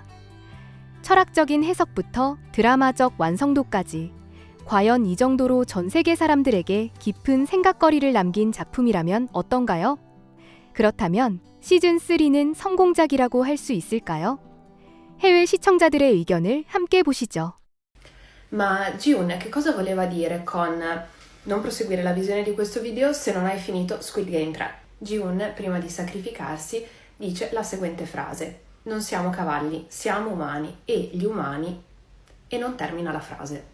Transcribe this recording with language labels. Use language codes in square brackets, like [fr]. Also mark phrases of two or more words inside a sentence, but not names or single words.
[ko] 철학적인 해석부터 드라마적 완성도까지 과연 이 정도로 전 세계 사람들에게 깊은 생각거리를 남긴 작품이라면 어떤가요? 그렇다면 시즌3는 성공작이라고 할 수 있을까요? 해외 시청자들의 의견을 함께 보시죠. [it] Ma Giun, che cosa voleva dire con non proseguire la visione di questo video se non hai finito Squid Game 3? Giun, prima di sacrificarsi, dice la seguente frase: non siamo cavalli, siamo umani e gli umani, e non termina la frase.